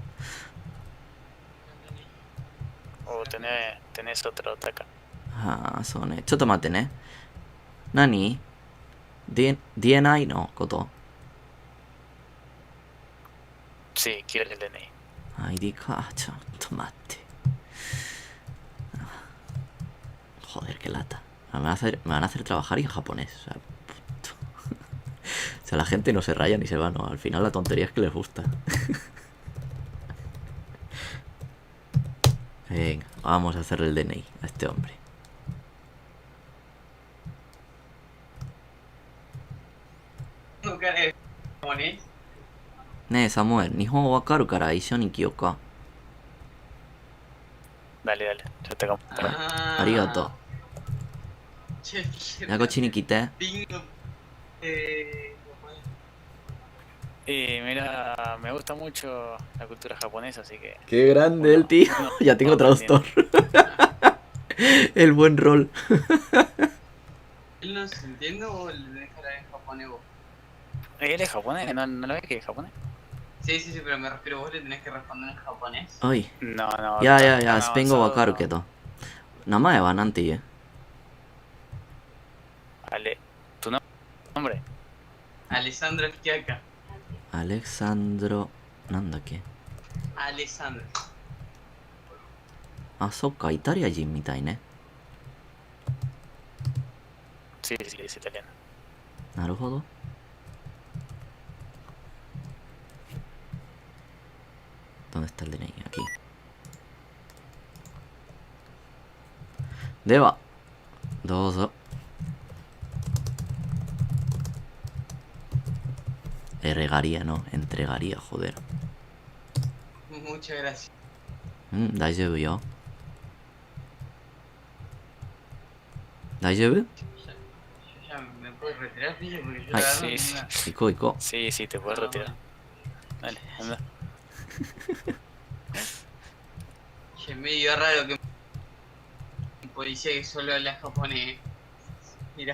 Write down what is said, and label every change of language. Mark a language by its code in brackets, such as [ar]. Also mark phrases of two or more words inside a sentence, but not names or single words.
[es] Tenés otro ataque. Ah, son. [ja] ちょっと待って, [es] ¿eh? Nani? DNI no, Koto. Sí, quiero el DNI. [ja] ID か、ちょっと待って. [es] Joder, qué lata. Me van a hacer trabajar en japonés. O sea, la gente no se raya ni se va, no. Al final la tontería es que les gusta. Venga, vamos a hacerle el DNI a este hombre. Samuel, [ja] 日本語わかるから一緒に来ようか. [es] Dale, yo te compro. [ja] ありがとう。じゃ、こっちに来て. [es] Y mira, me gusta mucho la cultura japonesa, así que... Qué grande el tío. Ya tengo traductor. El buen rol. ¿Él no se entiende o le dejará en japonés vos? ¿Él es japonés? ¿No lo ves que es japonés? Sí, pero me refiero, vos le tenés que responder en japonés. Ay. No. [ja] じゃ、スペイン語わかるけど。名前は何ていう? [es] Ale, ¿tu nombre? Alessandro Schiacca. [ja] Alexandro... Nandake. [es] Alessandro. [ja] あ、そっか、イタリア人みたいね. [es] Sí, es italiano. Naruhodo. ¿Dónde está el DNI? Aquí. Deba. Dozo. Regaría, no. Entregaría, joder. Muchas gracias. [ja] 大丈夫よ. [es] ¿Daijoubu? Ya me puedo retirar, pillo, porque yo Ay, la verdad sí. no- Iko. Sí, te puedes retirar. Dale, anda. Che, medio raro que un policía que solo habla japonés. Mira,